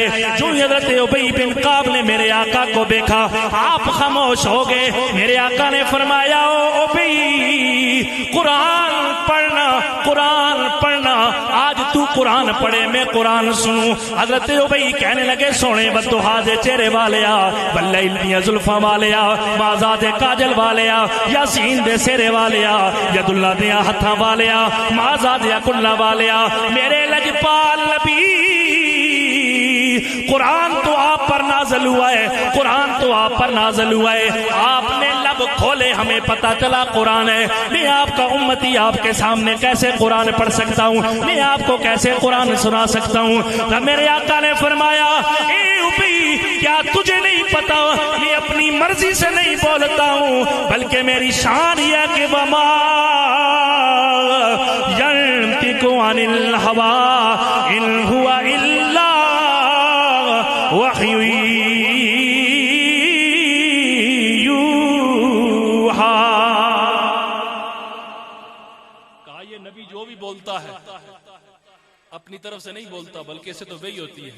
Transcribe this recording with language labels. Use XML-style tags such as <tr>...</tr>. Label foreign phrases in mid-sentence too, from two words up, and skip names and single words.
<ur>جو ہی حضرت ابی بن کعب نے میرے آقا کو دیکھا، آپ خاموش ہو گئے۔ میرے آقا نے فرمایا قرآن پڑھنا، قرآن پڑھنا، آج تو قرآن پڑھے میں قرآن سنوں۔</ur> <pa>حضرت ابی کہنے لگے سونے بدوہا دے چہرے والیا، واللیل دیاں زلفاں والیا، مازا دے کاجل والیا، یاسین دے سیرے والیا، ید اللہ دیاں ہتھاں والیا، مازا دیا کلہ والیا، میرے لجپال نبی</pa> <ur>قرآن تو آپ پر نازل ہوا ہے، قرآن تو آپ پر نازل ہوا ہے، آپ نے لب کھولے ہمیں پتا چلا قرآن ہے۔ میں آپ کا امتی آپ کے سامنے کیسے قرآن پڑھ سکتا ہوں، میں آپ کو کیسے قرآن سنا سکتا ہوں؟ تو میرے آقا نے فرمایا اے ابی، کیا تجھے نہیں پتا میں اپنی مرضی سے نہیں بولتا ہوں، بلکہ میری شان یہ کہ</ur> <ar>وما ينطق عن الهوى ان هو الا وحی یوحی۔</ar> <ur>کہا یہ نبی جو بھی بولتا ہے اپنی طرف سے نہیں بولتا، بلکہ اسے تو وحی ہوتی ہے۔</ur>